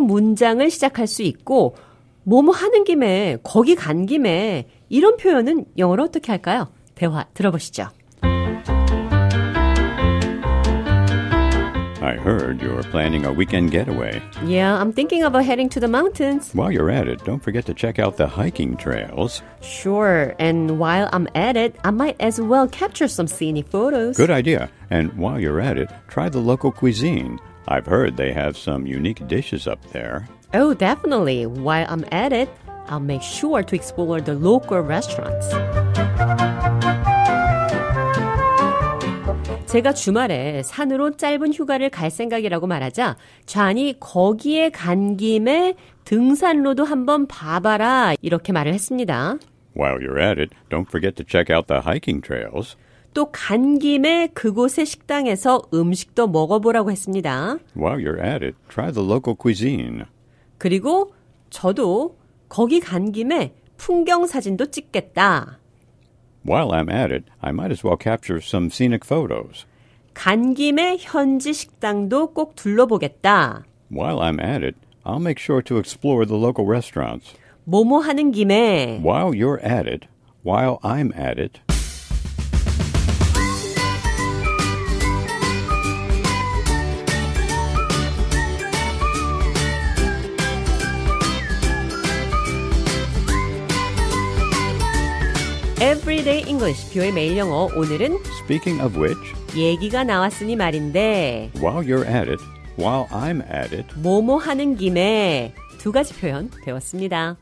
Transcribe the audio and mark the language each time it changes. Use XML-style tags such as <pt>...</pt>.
<ko>문장을 시작할 수 있고 뭐뭐 하는 김에, 거기 간 김에 이런 표현은 영어로 어떻게 할까요? 대화 들어보시죠.</ko> <en>I heard you're planning a weekend getaway. Yeah, I'm thinking about heading to the mountains. While you're at it, don't forget to check out the hiking trails. Sure, and while I'm at it, I might as well capture some scenic photos. Good idea. And while you're at it, try the local cuisine. I've heard they have some unique dishes up there. Oh, definitely. While I'm at it, I'll make sure to explore the local restaurants.</en> <ko>제가 주말에 산으로 짧은 휴가를 갈 생각이라고 말하자 존이 거기에 간 김에 등산로도 한번 봐봐라 이렇게 말을 했습니다.</ko> <en>While you're at it, don't forget to check out the hiking trails.</en> <ko>또 간 김에 그곳의 식당에서 음식도 먹어보라고 했습니다.</ko> <en>While you're at it, try the local cuisine.</en> <ko>그리고 저도 거기 간 김에 풍경 사진도 찍겠다.</ko> <en>While I'm at it, I might as well capture some scenic photos.</en> <ko>간 김에 현지 식당도 꼭 둘러보겠다.</ko> <en>While I'm at it, I'll make sure to explore the local restaurants.</en> <ko>뭐뭐 하는 김에</ko> <en>While you're at it, while I'm at it.</en> <ko>Everyday English, 뷰의 매일 영어. 오늘은</ko> <en>Speaking of which,</en> <ko>얘기가 나왔으니 말인데</ko> <en>while you're at it, while I'm at it.</en> <ko>뭐뭐 하는 김에 두 가지 표현 배웠습니다.</ko>